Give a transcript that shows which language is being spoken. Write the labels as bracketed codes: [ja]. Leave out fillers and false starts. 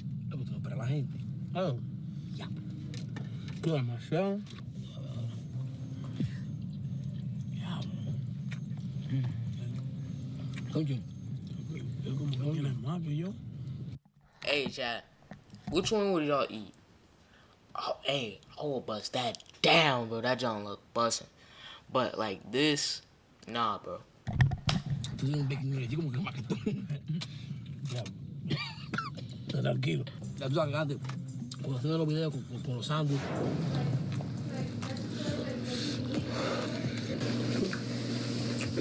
[es] Tú no esperas a la gente. Oh. Ya. Qué demasiado. Oye, Él como que tiene más que yo. [en] Hey, chat. Which one would y'all eat? Oh, hey, I will bust that down, bro. That John look busting. But like this, nah, bro. [es] tú tienes un bacon así como que más que tú. Está tranquilo. Ya tú sabes, antes, cuando hacían los videos con los sándwiches.